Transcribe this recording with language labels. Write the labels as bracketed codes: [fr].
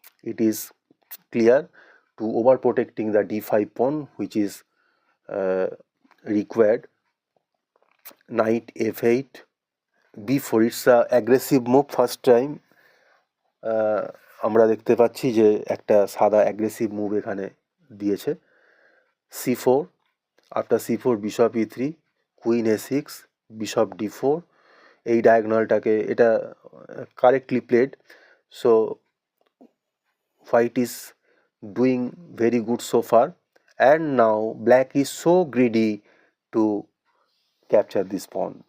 [en] It is clear to overprotecting the d5 pawn, which is required. Knight f8, b4, it's a aggressive move. First time [bn] আমরা দেখতে পাচ্ছি যে একটা সাদা aggressive move এখানে দিয়েছে। [en] c4, after c4 bishop e3, queen a6, bishop d4, [bn] এই ডায়াগোনালটাকে এটা correctly played. [en] So white is doing very good so far, and now black is so greedy to capture this pawn.